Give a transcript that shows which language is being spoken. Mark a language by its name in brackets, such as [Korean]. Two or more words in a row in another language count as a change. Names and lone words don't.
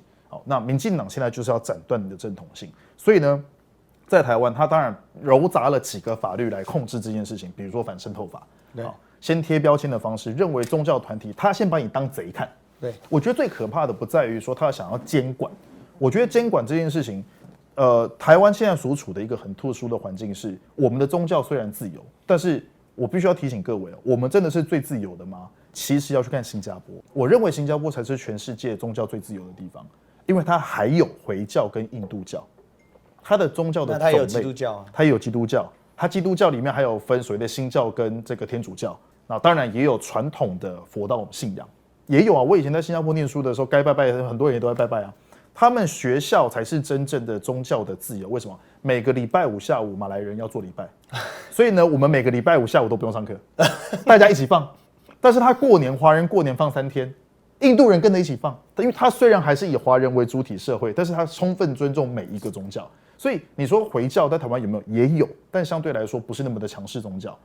[Chinese] 好，那民進黨現在就是要斬斷你的正統性，所以呢，在台灣，他當然糅雜了幾個法律來控制這件事情，比如說反滲透法，好，先貼標籤的方式，認為宗教團體他先把你當賊看。對，我覺得最可怕的不在於說他想要監管，我覺得監管這件事情，台灣現在所處的一個很特殊的環境是，我們的宗教雖然自由，但是。我必須要提醒各位，我們真的是最自由的嗎？其實要去看新加坡，我認為新加坡才是全世界宗教最自由的地方，因為它還有回教跟印度教，它的宗教的種類，它也有基督教啊，它也有基督教，它基督教裡面還有分所謂的新教跟這個天主教，那當然也有傳統的佛道信仰，也有啊。我以前在新加坡念書的時候，該拜拜很多人也都在拜拜啊。他們學校才是真正的宗教的自由，為什麼？每個禮拜5下午馬來人要做禮拜，所以呢，我們每個禮拜5下午都不用上課，大家一起放， 但是他過年華人過年放3天，印度人跟着一起放，因為他雖然還是以華人為主體社會，但是他充分尊重每一個宗教。所以你說回教在台灣有沒有？也有，但相對來說不是那麼的強勢宗教。